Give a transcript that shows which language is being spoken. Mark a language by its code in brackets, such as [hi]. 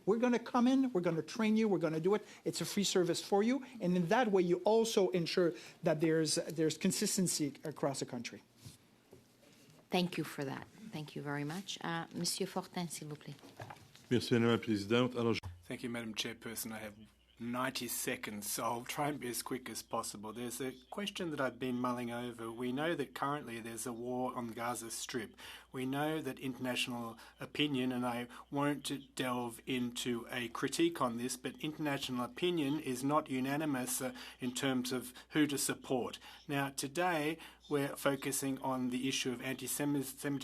[en] We're going to come in, we're going to train you, we're going to do it. It's a free service for you. And in that way, you also ensure that there's consistency across the country. Thank you for that. Thank you very much. [fr] Monsieur Fortin, s'il vous plaît. Merci, Madame la Présidente. Alors, [en] Thank you, Madam Chairperson. I have 90 seconds, so I'll try and be as quick as possible. There's a question that I've been mulling over. We know that currently there's a war on the Gaza Strip. We know that international opinion, and I won't delve into a critique on this, but international opinion is not unanimous in terms of who to support. Now, today, we're focusing on the issue of anti-Semitism